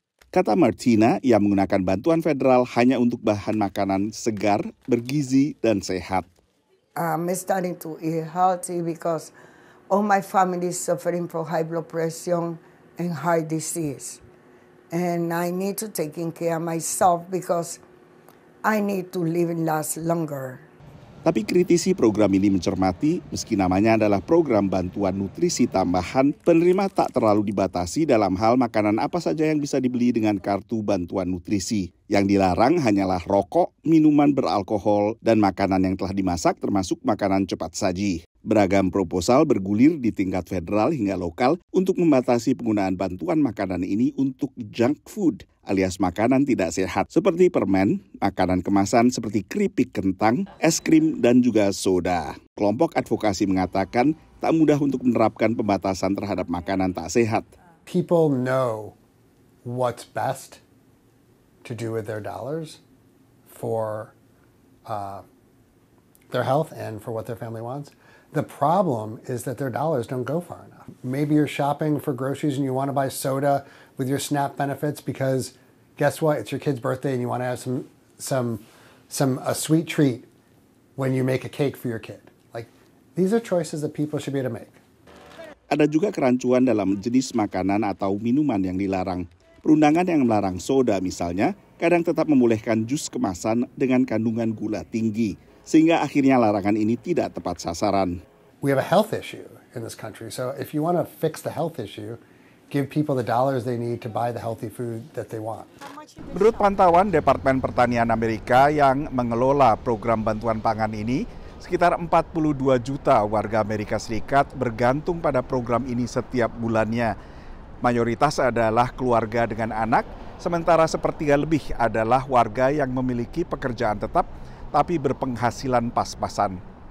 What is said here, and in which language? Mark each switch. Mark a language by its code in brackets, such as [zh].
[id] Kata Martina, ia menggunakan bantuan federal hanya untuk bahan makanan segar, bergizi, dan sehat. [en] I'm starting to eat healthy because all my family is suffering from high blood pressure and heart disease. And I need to take care of myself because I need to live and last longer. [id] Tapi kritisi program ini mencermati, meski namanya adalah program bantuan nutrisi tambahan, penerima tak terlalu dibatasi dalam hal makanan apa saja yang bisa dibeli dengan kartu bantuan nutrisi. Yang dilarang hanyalah rokok, minuman beralkohol, dan makanan yang telah dimasak termasuk makanan cepat saji. Beragam proposal bergulir di tingkat federal hingga lokal untuk membatasi penggunaan bantuan makanan ini untuk junk food alias makanan tidak sehat seperti permen, makanan kemasan seperti keripik kentang, es krim, dan juga soda. Kelompok advokasi mengatakan tak mudah untuk menerapkan pembatasan terhadap makanan tak sehat. [en] People know what's best to do with their dollars for their health and for what their family wants. The problem is that their dollars don't go far enough. Maybe you're shopping for groceries and you want to buy soda with your SNAP benefits because guess what? It's your kid's birthday and you want to have a sweet treat when you make a cake for your kid. Like, these are choices that people should be able to make. [id] Ada juga kerancuan dalam jenis makanan atau minuman yang dilarang. Perundangan yang melarang soda misalnya kadang tetap membolehkan jus kemasan dengan kandungan gula tinggi, sehingga akhirnya larangan ini tidak tepat sasaran. [en] We have a health issue in this country, so if you want to fix the health issue, give people the dollars they need to buy the healthy food that they want. [id] Menurut pantauan Departemen Pertanian Amerika yang mengelola program bantuan pangan ini, sekitar 42 juta warga Amerika Serikat bergantung pada program ini setiap bulannya. Mayoritas adalah keluarga dengan anak, sementara sepertiga lebih adalah warga yang memiliki pekerjaan tetap tapi berpenghasilan pas-pasan.